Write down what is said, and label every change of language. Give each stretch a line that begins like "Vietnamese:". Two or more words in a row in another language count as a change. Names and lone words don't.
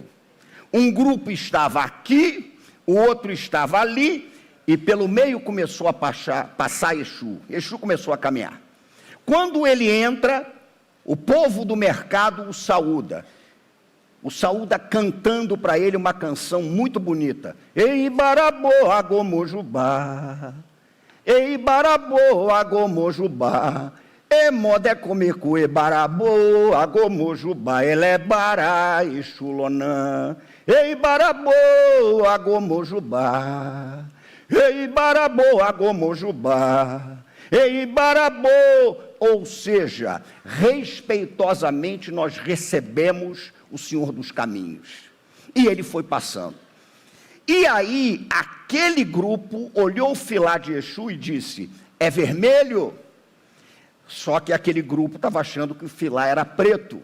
Portuguese: Um grupo estava aqui, o outro estava ali, e pelo meio começou a passar Exu. Exu começou a caminhar. Quando ele entra, o povo do mercado o saúda. O saúda cantando para ele uma canção muito bonita.
Yoruba: Ei, barabô, agomojubá. Ei, barabô, agomojubá. E moda é comer cuê, barabô, agomojubá. Ele é bará e chulonã. Ei, barabô, agomojubá. Ei, barabô, agomojubá. Ei, barabô.
Portuguese: Ou seja, respeitosamente nós recebemos o Senhor dos Caminhos. E ele foi passando. E aí, aquele grupo olhou o filá de Exu e disse: é vermelho? Só que aquele grupo estava achando que o filá era preto.